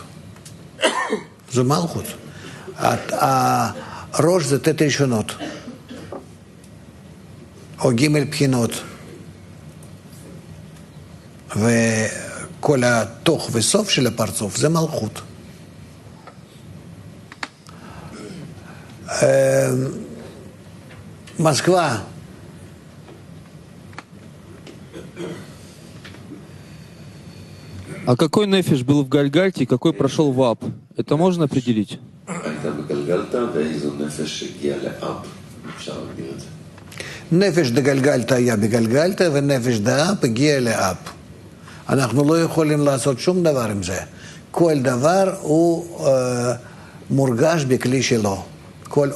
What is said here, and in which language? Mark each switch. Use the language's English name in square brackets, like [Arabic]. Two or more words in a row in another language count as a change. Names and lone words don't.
[Hebrew] זה מלכות. הראש זה תת ראשונות, או ג' בחינות. וכל התוך וסוף של הפרצוף זה מלכות. [Russian] Москва. А какой нефиш был в Гальгальте и какой прошел в Ап? Это можно определить? [Hebrew] נפש דגלגלתא היה בגלגלתא ונפש דאפ הגיע לאפ. אנחנו לא יכולים לעשות שום דבר עם זה. כל דבר הוא מורגש בכלי שלו.